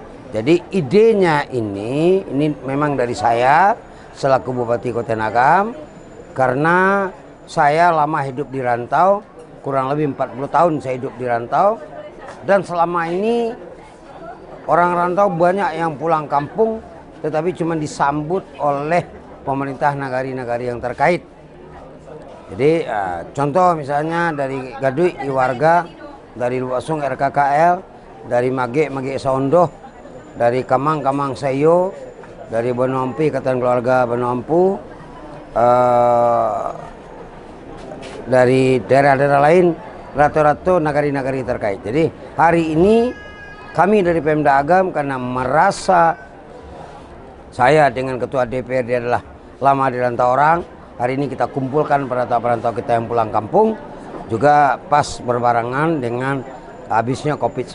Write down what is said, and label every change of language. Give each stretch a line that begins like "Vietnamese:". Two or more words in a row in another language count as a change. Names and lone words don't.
Indonesian: Jadi idenya ini memang dari saya selaku Bupati Kabupaten Agam, karena saya lama hidup di rantau, kurang lebih 40 tahun saya hidup di rantau, dan selama ini orang rantau banyak yang pulang kampung tetapi cuma disambut oleh pemerintah nagari-nagari yang terkait. Jadi contoh misalnya dari Gadui Iwarga, dari Luasung RKKL, dari Mage Saondoh, dari Kamang Sayo, dari Bonompi Ikatan Keluarga Bonompu, dari daerah-daerah lain, rata-rata nagari-nagari terkait. Jadi hari ini kami dari Pemda Agam karena merasa saya dengan Ketua DPRD adalah lama di rantau orang, hari ini kita kumpulkan perantau-perantau kita yang pulang kampung, juga pas berbarengan dengan habisnya COVID-19.